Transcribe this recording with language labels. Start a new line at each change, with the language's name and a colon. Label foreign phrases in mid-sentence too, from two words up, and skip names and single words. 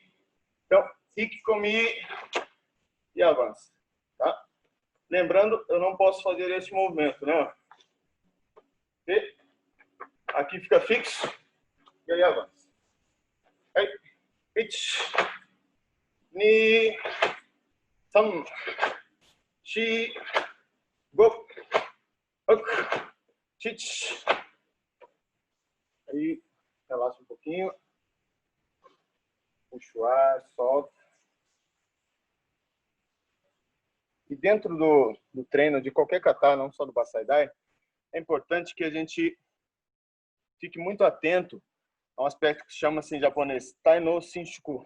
Portuguese: Então, fique comigo e avança. Tá? Lembrando, eu não posso fazer esse movimento, né? E aqui fica fixo e aí avança. Aí. Ichi. Ni.
Japanese: San. Shi.
Portuguese: Go. Ok. Chichi. Aí, relaxa um pouquinho. Puxa o ar, solta. E dentro do treino de qualquer kata, não só do Basaidai, é importante que a gente fique muito atento a um aspecto que se chama assim em japonês,
Japanese: Tai no Shinshuku.